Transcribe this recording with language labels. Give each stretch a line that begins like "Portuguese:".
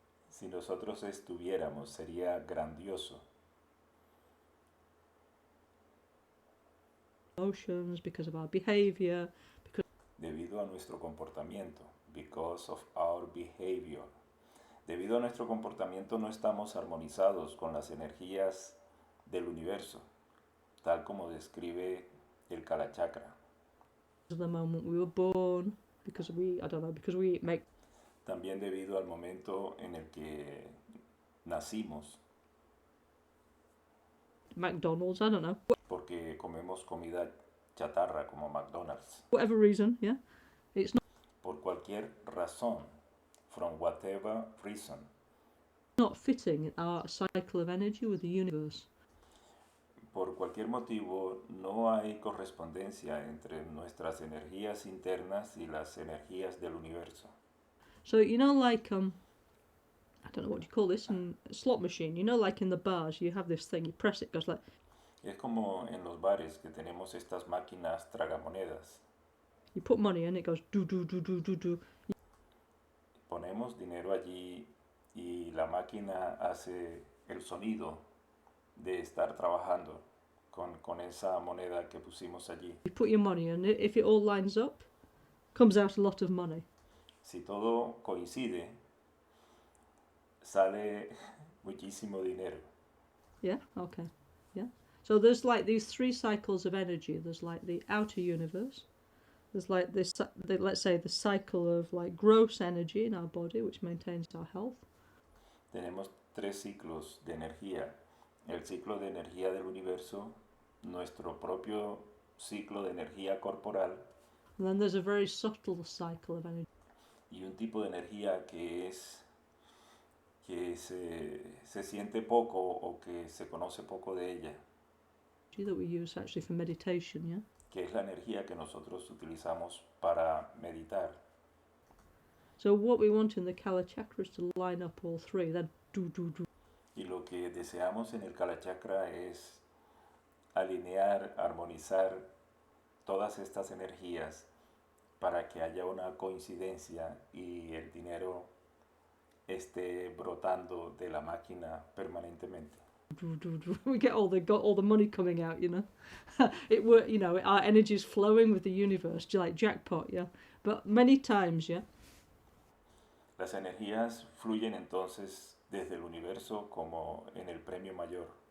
Spanish: Si nosotros estuviéramos, sería grandioso.
English: emotions, because of our behavior,
Spanish: Debido a nuestro comportamiento,
English: because of our behavior.
Spanish: Debido a nuestro comportamiento no estamos armonizados con las energías del universo, tal como describe el Kala Chakra.
English: of the moment we were born, because we make
Spanish: También debido al momento en el que nacimos,
English: McDonald's, I don't know,
Spanish: porque comemos comida chatarra como McDonald's.
English: whatever reason, yeah, it's
Spanish: Por cualquier razón,
English: from whatever reason, not fitting our cycle of energy with the universe.
Spanish: por cualquier motivo no hay correspondencia entre nuestras energías internas y las energías del universo.
English: So like I don't know what you call this, in a slot machine. Like in the bars, you have this thing. You press it, it goes like.
Spanish: Es como en los bares que tenemos estas máquinas tragamonedas.
English: You put money in, it goes do do do do do do.
Spanish: Ponemos dinero allí y la máquina hace el sonido de estar trabajando con esa moneda que pusimos allí.
English: You put your money in, if it all lines up, comes out a lot of money.
Spanish: Si todo coincide, sale muchísimo dinero.
English: Yeah, okay, yeah. So there's like these three cycles of energy. There's like the outer universe. There's like this, let's say, the cycle of like gross energy in our body, which maintains our health.
Spanish: Tenemos tres ciclos de energía. El ciclo de energía del universo, nuestro propio ciclo de energía corporal.
English: And then there's a very subtle cycle of energy.
Spanish: Y un tipo de energía que se siente poco o que se conoce poco de ella.
English: That we use actually for meditation, yeah?
Spanish: Que es la energía que nosotros utilizamos para meditar.
English: So what we want in the Kala Chakra is to line up all three. That do do do.
Spanish: Y lo que deseamos en el Kala Chakra es alinear, armonizar todas estas energías para que haya una coincidencia y el dinero esté brotando de la máquina permanentemente.
English: We get all the money coming out, our energy is flowing with the universe, like jackpot, yeah. But many times, yeah.
Spanish: Las energías fluyen entonces desde el universo como en el premio mayor.